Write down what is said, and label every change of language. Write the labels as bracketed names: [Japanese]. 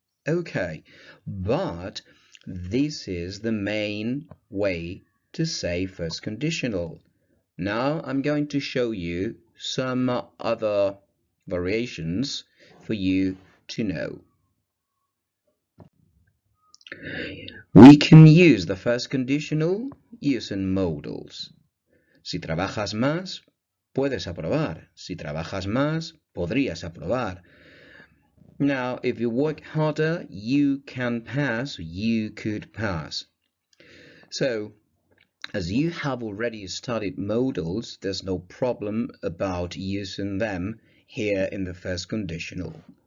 [English] Okay, but this is the main way to say first conditional. Now I'm going to show you some other variations for you to know. We can use the first conditional using modals. [Spanish] Si trabajas más, puedes aprobar. Si trabajas más, podrías aprobar. [English] Now, if you work harder, you can pass, you could pass. So, as you have already studied modals, there's no problem about using them here in the first conditional.